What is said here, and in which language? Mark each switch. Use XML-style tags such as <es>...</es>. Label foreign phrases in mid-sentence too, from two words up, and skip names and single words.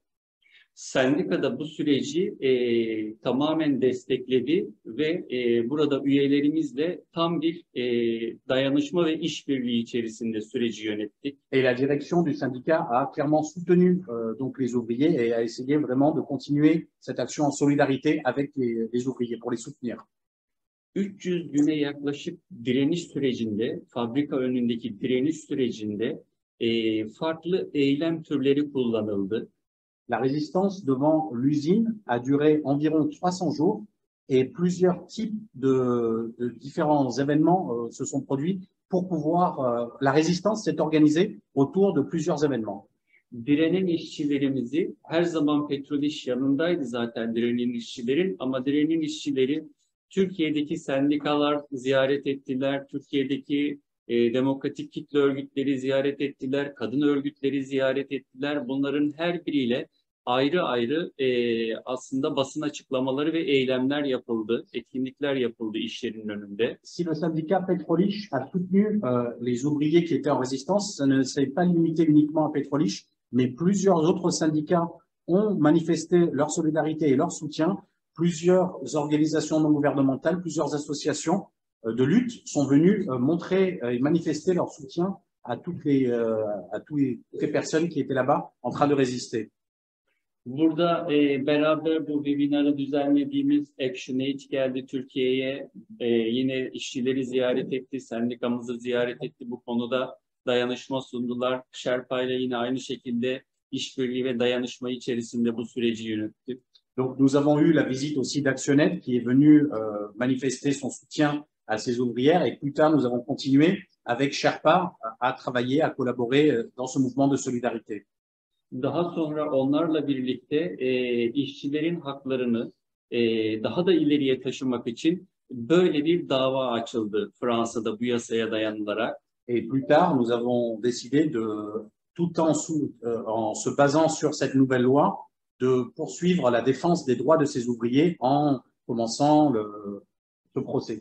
<tr>Sendikada bu süreci tamamen destekledi ve burada üyelerimizle tam bir dayanışma ve işbirliği içerisinde süreci yönettik.</tr> <fr>Et la direction du syndicat a clairement soutenu donc les ouvriers et a essayé vraiment de continuer cette action en solidarité avec les ouvriers pour les soutenir.</fr> <tr>300 güne yaklaşık direniş sürecinde, fabrika önündeki direniş sürecinde farklı eylem türleri kullanıldı.</tr> <fr>La résistance devant l'usine a duré environ 300 jours et plusieurs types de différents événements se sont produits pour pouvoir, la résistance s'est organisée autour de plusieurs événements.</fr> <tr>Direnen işçilerimizi, her zaman Petrol İş yanındaydı zaten direnen işçilerin, ama direnen işçileri Türkiye'deki sendikalar ziyaret ettiler, Türkiye'deki demokratik kitle örgütleri ziyaret ettiler, kadın örgütleri ziyaret ettiler. Bunların her biriyle ayrı ayrı aslında basın açıklamaları ve eylemler yapıldı, etkinlikler yapıldı iş yerinin önünde.</tr> <fr>Si le syndicat Petrol İş a soutenu les ouvriers qui étaient en résistance, ça ne s'est pas limité uniquement à Petrol İş, mais plusieurs autres syndicats ont manifesté leur solidarité et leur soutien. Plusieurs organisations non gouvernementales, plusieurs associations de lutte sont venues montrer et manifester leur soutien à toutes les personnes qui étaient là-bas en train de résister.</fr> <tr>Burada beraber bu webinarı düzenlediğimiz ActionAid geldi Türkiye'ye. Yine işçileri ziyaret etti, sendikamızı ziyaret etti. Bu konuda dayanışma sundular. Sherpa ile yine aynı şekilde işbirliği ve dayanışma içerisinde bu süreci yürüttük.</tr> <fr>Donc nous avons eu la visite aussi d'Actionaid qui est venu manifester son soutien à ces ouvrières et plus tard nous avons continué avec Sherpa à travailler, à collaborer dans ce mouvement de solidarité.</fr> <tr>Daha sonra onlarla birlikte işçilerin haklarını daha da ileriye taşımak için böyle bir dava açıldı Fransa'da bu yasaya dayanılarak.</tr> <fr>Et plus tard, nous avons décidé de, tout en se basant sur cette nouvelle loi, de poursuivre la défense des droits de ces ouvriers en commençant ce procès.</fr>